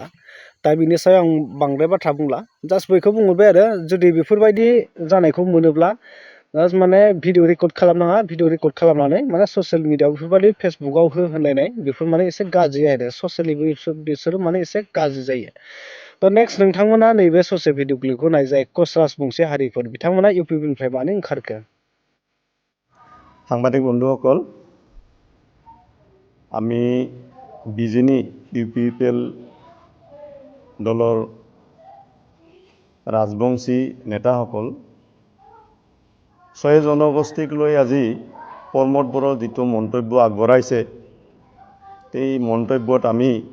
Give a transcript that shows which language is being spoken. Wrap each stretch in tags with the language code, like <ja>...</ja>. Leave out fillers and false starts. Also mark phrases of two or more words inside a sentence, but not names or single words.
<brx>दा बिनि सायाव आं बांद्राय बाथ्रा बुंला, जास्ट बेखौ बुंहरबाय आरो जुदि बेफोरबायदि जानायखौ मोनोब्ला जास्ट माने</brx> <en>video record</en> <brx>खालामनाङा,</brx> <en>video record</en> <brx>खालामनानै माने ससियेल मिडियायाव बेफोरबायदि फेसबुकआव होनलायनाय बेफोर माने एसे गाज्रि आरो ससियेलि बिसोरो माने एसे गाज्रि जायो। दा नेक्स्ट नोंथांमोना नैबे ससे भिडिअ क्लिपखौ नाय जाय कच राजबंसि हारिफोर बिथांमोना इउपिपिएलनिफ्राय मानो ओंखारखो।</brx> <as>সাংবাদিক বন্ধুসকল, আমি বিজেনি ইউপিপিএল দলৰ ৰাজবংশী নেতাসকল ছয় জনগোষ্ঠীক লৈ আজি প্ৰমোদ বড়োৰ যিটো মন্তব্য আগবঢ়াইছে এই মন্তব্যত আমি</as>